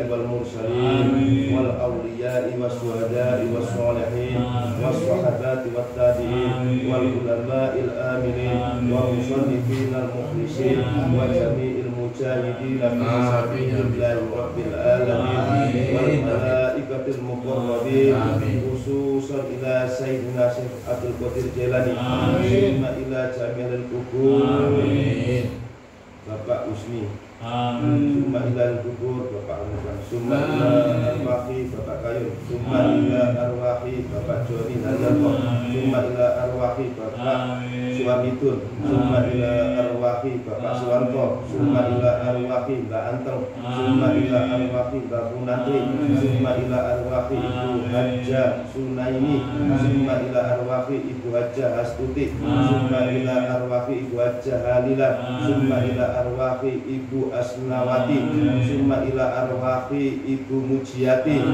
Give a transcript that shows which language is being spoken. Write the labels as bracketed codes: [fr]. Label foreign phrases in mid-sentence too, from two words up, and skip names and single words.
[ar] والمرسلين والأولياء والشهداء والصالحين والصحابة والتابعين والعلماء الآمنين والمصنفين المخلصين وجميع المجاهدين في سبيل الله رب العالمين والملائكة المقربين خصوصا إلى سيدنا شيخ عبد القادر الجيلاني ثم إلى جميع القبور Bapak Usni ثم إلى القبور Bapak Anukan ثم إلى أرواح Bapak Kayun ثم إلى أرواح Bapak Joni Najarto ثم إلى أرواح Bapak Suamitun ثم إلى أرواح Bapak Suwanto ثم إلى أرواح Mbak Anteng ثم إلى أرواح Mbak Punatri ثم إلى أرواح Ibu Hajja Sunaini ثم إلى أرواح Ibu Hajja Hastuti ثم إلى أرواح Ibu Hajja Halila ثم إلى أرواح Ibu Asnawati ثم إلى أرواح Ibu Mujiati